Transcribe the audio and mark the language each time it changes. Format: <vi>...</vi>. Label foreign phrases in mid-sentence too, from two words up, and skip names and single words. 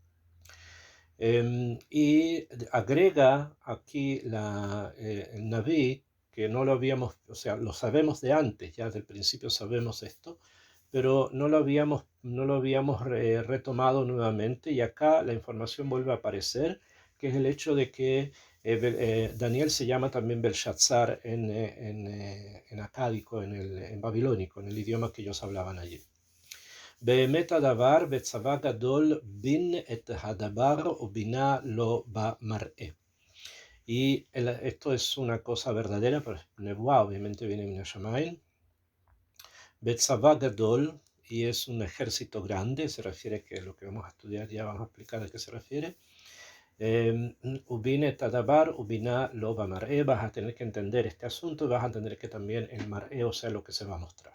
<es>Y agrega aquí el Naví, que no lo habíamos, o sea, lo sabemos de antes, ya del principio sabemos esto, pero no lo habíamos retomado nuevamente, y acá la información vuelve a aparecer, que es el hecho de que Daniel se llama también Belshazzar en acádico, en babilónico, en el idioma que ellos hablaban allí.</es> <he>באמת הדבר בצבא גדול בין את הדבר ובינה לו במראה.</he> <es>Y esto es una cosa verdadera, pero Nebuá obviamente viene de Shamayim.</es> <he>וצבא גדול,</he> <es>y es un ejército grande, se refiere que lo que vamos a estudiar ya vamos a explicar a qué se refiere.</es> <he>ובין תדבר ובינה לו מראה,</he> <es>vas a tener que entender este asunto y vas a entender que también el Mar'e, o sea, lo que se va a mostrar.</es>